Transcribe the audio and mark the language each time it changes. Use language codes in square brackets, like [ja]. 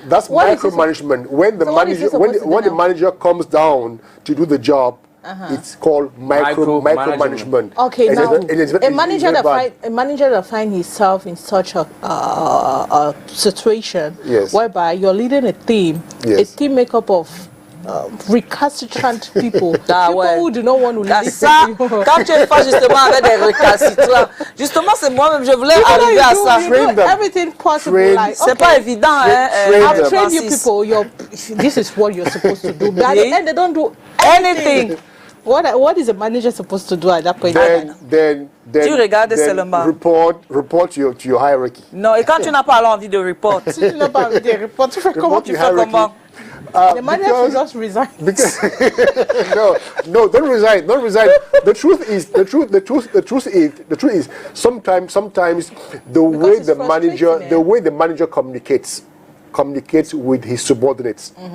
[en] that's micromanagement. When the manager comes down to do the job, it's called micromanagement. Okay, now a manager that finds himself in such a situation whereby you're leading a team made up of recalcitrant people, who do not want to listen to you. [fr] Quand tu es pas justement avec des récalcitrants, justement c'est moi-même, je voulais arriver à ça. [en] Everything possible. [fr] C'est pas évident. [en] I've trained you people. This is what you're supposed to do. But at the end, they don't do anything. What is a manager supposed to do at that point? Then [fr] tu regardes seulement. [en] Report to your hierarchy. [fr] Non, et quand tu n'as pas envie de report, si tu n'as pas envie de report, tu fais comment? Tu fais comment? [en] The manager should just resign. No, don't resign. The truth is sometimes the way the manager communicates with his subordinates.